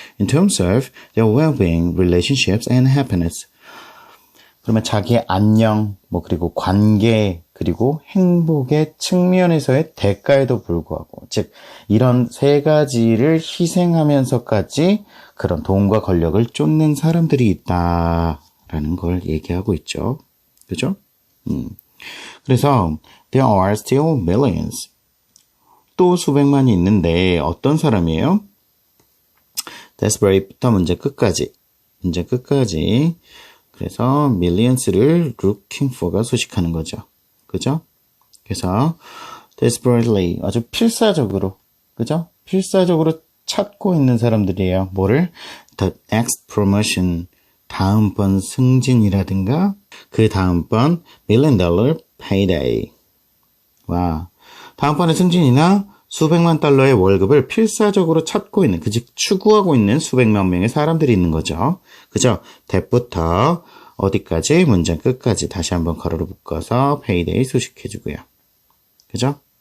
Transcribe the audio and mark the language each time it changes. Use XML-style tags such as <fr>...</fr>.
<en>in terms of their well-being, relationships and happiness</en> <ko>그러면 자기의 안녕, 그리고 관계, 그리고 행복의 측면에서의 대가에도 불구하고, 즉, 이런 세 가지를 희생하면서까지 그런 돈과 권력을 쫓는 사람들이 있다라는 걸 얘기하고 있죠. 그죠? 그래서,</ko> <en>there are still millions.</en> <ko>또 수백만이 있는데, 어떤 사람이에요? desperate부터 문제 끝까지. 문장 끝까지. 그래서 millions를 looking for가 수식하는 거죠. 그죠? 그래서 desperately 아주 필사적으로, 그죠? 필사적으로 찾고 있는 사람들이에요. 뭐를?</ko> <en>The next promotion,</en> <ko>다음번 승진이라든가 그 다음번</ko> <en>$1 million payday.</en> <ko>와, 다음번에 승진이나 수백만 달러의 월급을 필사적으로 찾고 있는, 즉 추구하고 있는 수백만 명의 사람들이 있는 거죠. 그죠? that부터 어디까지? 문장 끝까지 다시 한번 가로로 묶어서 payday 수식해주고요. 그죠?</ko>